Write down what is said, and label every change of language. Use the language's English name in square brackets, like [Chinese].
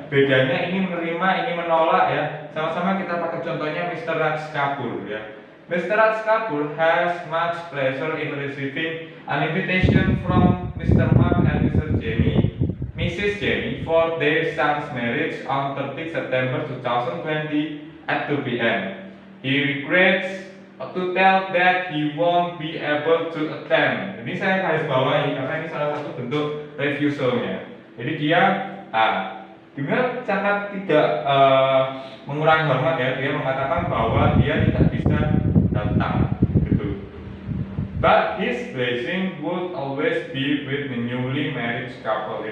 [Indonesian] Bedanya ini menerima, ini menolak ya. Sama-sama kita pakai contohnya Mr. Raj Kapoor ya. [English] Mr. Raj Kapoor has much pleasure in receiving an invitation from Mr. Mark and Mrs. Jenny for their son's marriage on 30 September 2020 at 2 p.m. He regrets to tell that he won't be able to attend. [Indonesian] Ini saya garis bawahi karena ini salah satu bentuk refusal-nya. Jadi dia dengan sangat tidak mengurangi hormat ya, dia mengatakan bahwa dia tidak bisa datang gitu. [English] But his blessing would always be with the newly married couple.